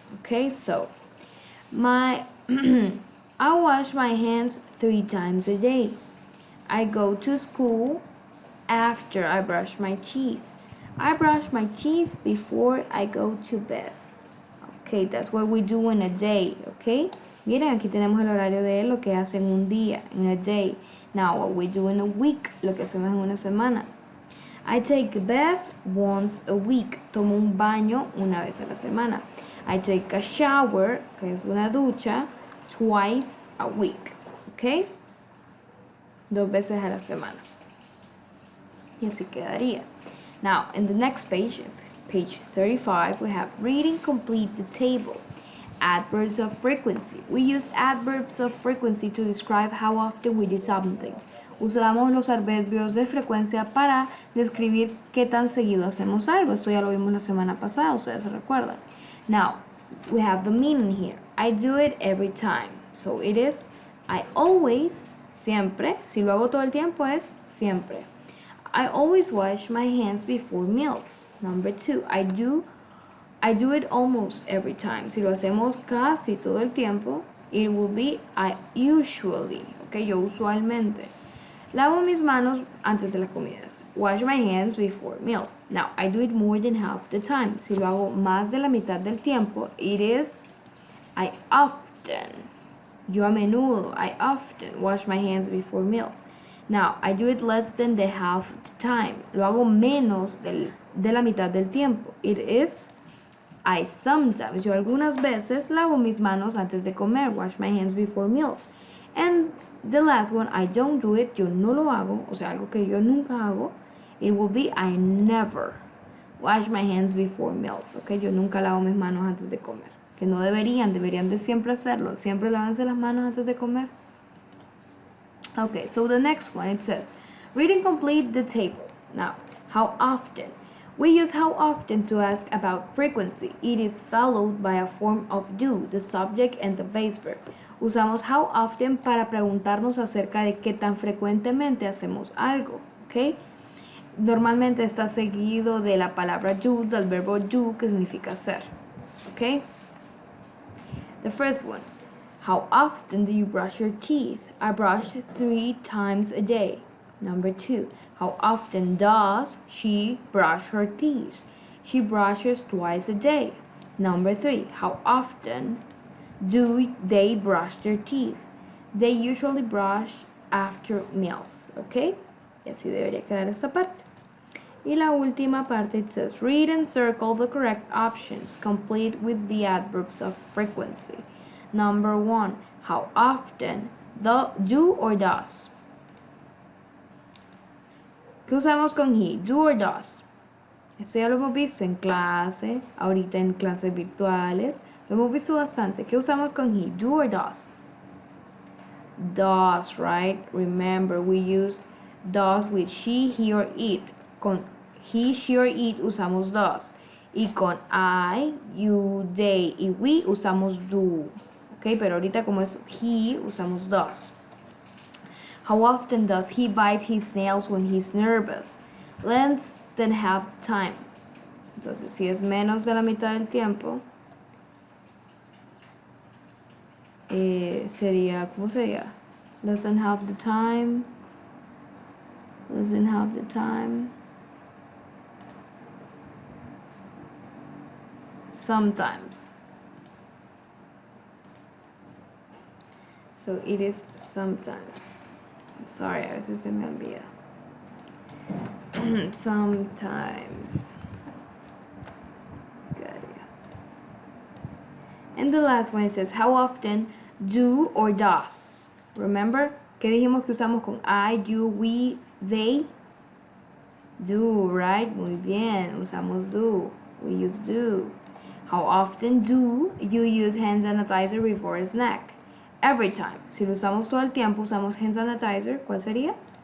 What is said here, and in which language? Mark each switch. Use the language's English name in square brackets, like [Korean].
[English] Okay, so I wash my hands 3 times a day. I go to school after I brush my teeth. I brush my teeth before I go to bed. Okay, that's what we do in a day, okay? [Spanish] Miren, aquí tenemos el horario de lo que hacen un día, [English] in a day. Now, what we do in a week, [Spanish] lo que hacemos en una semana. [English] I take a bath once a week. [Spanish] Tomo un baño una vez a la semana. [English] I take a shower, [Spanish] que es una ducha, [English] twice a week, okay? [Spanish] 2 veces a la semana. Y así quedaría. [English] Now, in the next page, page 35, we have reading complete the table. Adverbs of frequency. We use adverbs of frequency to describe how often we do something. [Spanish] Usamos los adverbios de frecuencia para describir qué tan seguido hacemos algo. Esto ya lo vimos la semana pasada, ustedes se recuerdan. [English] Now, we have the meaning here. I do it every time. So it is, I always, siempre. [Spanish] Si lo hago todo el tiempo es siempre. [English] I always wash my hands before meals. Number 2, I do it almost every time. [Spanish] Si lo hacemos casi todo el tiempo, [English] it will be I usually. [Spanish] Okay, yo usualmente. Lavo mis manos antes de las comidas. [English] Wash my hands before meals. Now, I do it more than half the time. [Spanish] Si lo hago más de la mitad del tiempo, [English] it is I often. [Spanish] Yo a menudo, [English] I often wash my hands before meals. Now, I do it less than the half the time. [Spanish] Lo hago menos de la mitad del tiempo. [English] It is I sometimes. [Spanish] Yo algunas veces lavo mis manos antes de comer. [English] Wash my hands before meals. And the last one, I don't do it. [Spanish] Yo no lo hago. O sea, algo que yo nunca hago. [English] It will be I never wash my hands before meals. [Spanish] Okay, yo nunca lavo mis manos antes de comer. Que no deberían de siempre hacerlo. Siempre lavarse las manos antes de comer. [English] Okay, so the next one, it says, read and complete the table. Now, how often? We use how often to ask about frequency. It is followed by a form of do, the subject and the base verb. [Spanish] Usamos how often para preguntarnos acerca de qué tan frecuentemente hacemos algo, ¿ok? Normalmente está seguido de la palabra do, del verbo do, que significa hacer, ¿ok? [English] The first one. How often do you brush your teeth? I brush 3 times a day. Number 2. How often does she brush her teeth? She brushes twice a day. Number 3. How often do they brush their teeth? They usually brush after meals. ¿Ok? [Spanish] Y así debería quedar esta parte. Y la última parte, [English] it says, read and circle the correct options, complete with the adverbs of frequency. Number 1, how often, do or does. [Spanish] ¿Qué usamos con he? [English] Do or does. [Spanish] Esto ya lo hemos visto en clase, ahorita en clases virtuales. Lo hemos visto bastante. ¿Qué usamos con he? [English] Do or does? Does, right? Remember, we use does with she, he, or it. [Spanish] Con he, she, or it usamos does. Y con I, you, they y we usamos do. Ok, pero ahorita como es he, usamos does. [English] How often does he bite his nails when he's nervous? Less than half the time. [Spanish] Entonces, si es menos de la mitad del tiempo, sería, ¿cómo sería? [English] Less than half the time. Less than half the time. Sometimes. So it is sometimes. I'm sorry, [Spanish] a veces se me olvida. [English] Sometimes. Got it. And the last one says, how often do or does? Remember? [Spanish] ¿Qué dijimos que usamos con I, you, we, they? [English] Do, right? [Spanish] Muy bien. Usamos do. [English] We use do. How often do you use hand sanitizer before a snack? Every time. [Spanish] Si lo usamos todo el tiempo, usamos hand sanitizer, ¿cuál sería?